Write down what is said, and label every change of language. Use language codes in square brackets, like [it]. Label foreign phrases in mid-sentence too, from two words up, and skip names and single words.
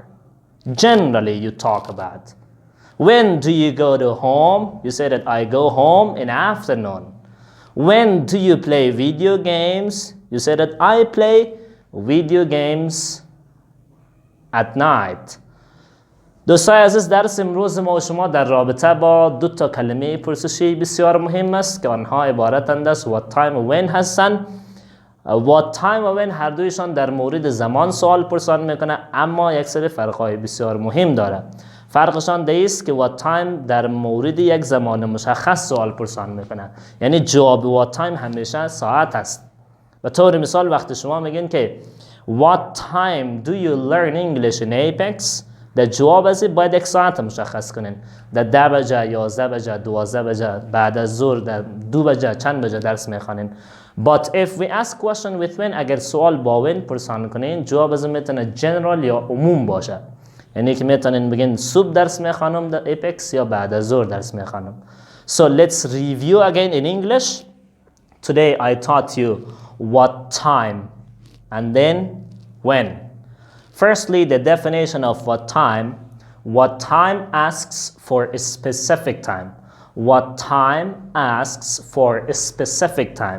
[en] Generally, you talk about. When do you go to home? You say that I go home in the afternoon. When do you play video games? You say that I play video games at night. [fa] دوستای عزیز، درس امروز ما و شما در رابطه با دو تا کلمه پرسشی بسیار مهم است که آنها عبارتند از [en] what time [fa] و when هستند. [en] what time [fa] و when هر دویشان در مورد زمان سوال پرسان میکنه، اما یک سری فرق‌های بسیار مهم داره. فرقشان ده است که [en] what time [fa] در مورد یک زمان مشخص سوال پرسان میکنه، یعنی جواب [en] what time [fa] همیشه ساعت است. به طور مثال وقتی شما میگین که [en] what time do you learn English in Apex، [fa] در جواب ازی باید یک ساعت مشخص کنین. در 10 بجه، 11 بجه، 12 بجه، بعد از ظهر، در 2 بجه، چند بجه درس میخوانین. [en] But if we ask question with when، [fa] اگر سوال با when پرسان کنین، جواب ازی میتونه general یا عموم باشه. یعنی که میتونین بگین صبح درس میخوانم در Apex یا بعد از ظهر درس میخوانم. [en] So let's review again in English. Today I taught you what time and then when. Firstly, the definition of what time. What time asks for a specific time. What time asks for a specific time.